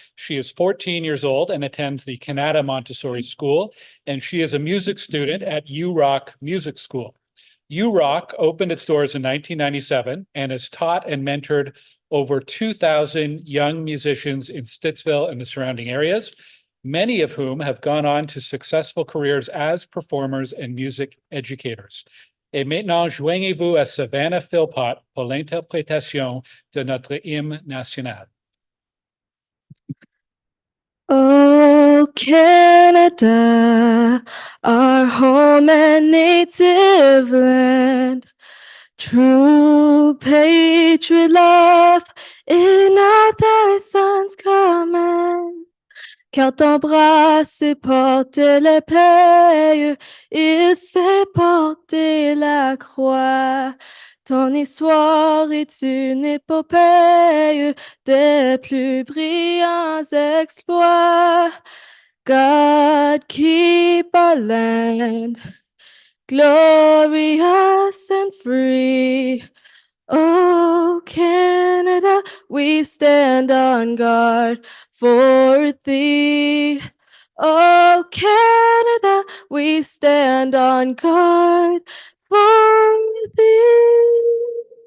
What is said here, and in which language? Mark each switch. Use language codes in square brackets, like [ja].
[en] She is 14 years old and attends the Canada Montessori School, and she is a music student at URock Music School. URock opened its doors in 1997 and has taught and mentored over 2,000 young musicians in Stittsville and the surrounding areas, many of whom have gone on to successful careers as performers and music educators. [fr] Et maintenant, joignez-vous à Savannah Philpott pour l'interprétation de notre hymne national. [en] Oh, Canada, our home and native land, true patriot love in all thy son's command. [fr] Car ton bras s'est porté l'épée, il s'est porté la croix. Ton histoire est une épopée des plus brillants exploits. [en] God keep our land, glorious and free. Oh, Canada, we stand on guard for thee. Oh, Canada, we stand on guard for thee.